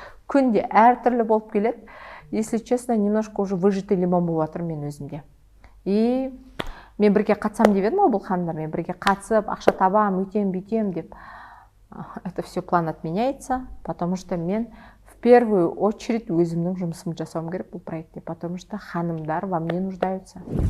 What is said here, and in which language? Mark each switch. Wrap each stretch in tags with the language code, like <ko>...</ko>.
<kk>Күнде әртүрлі болып келеді.</kk> <ru>Если честно, немножко уже выжатый лимон</ru> <kk>болып жатыр мен өзімде. И мен бірге қатсам деп едім, бұл ханымдармен бірге қатысып, ақша табам, өйтем, бүйтем деп.</kk> <ru>Это все план отменяется, потому что мен в первую очередь</ru> <kk>өзімнің жұмысымды жасауым керек бұл проектте,</kk> <ru>потому что ханымдар во мне нуждаются.</ru>